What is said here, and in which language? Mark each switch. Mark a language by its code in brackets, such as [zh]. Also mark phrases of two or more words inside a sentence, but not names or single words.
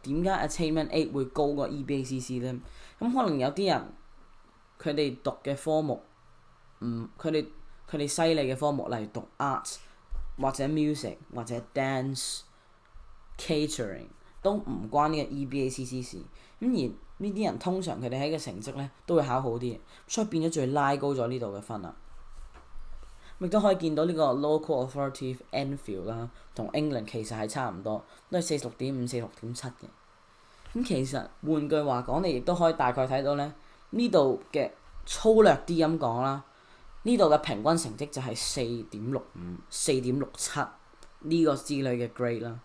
[yue] 點解 Attainment 8會高過 EBACC 咧？咁可能有啲人佢哋讀嘅科目佢哋犀利嘅科目，例如讀 arts 或者 music 或者 dance、catering 都唔關呢個 EBACC 事。咁而呢啲人通常佢哋喺個成績咧都會考好啲，所以變咗就會拉高咗呢度嘅分啦。亦都可以見到呢個 [en] local authority [yue] Enfield 啦，同 England 其實係差唔多，都係46.5、46.7嘅。咁其實換句話講，你亦都可以大概睇到咧，呢度嘅粗略啲咁講啦， 呢度嘅平均成績就係4.65、4.67呢個之類嘅 grade 啦。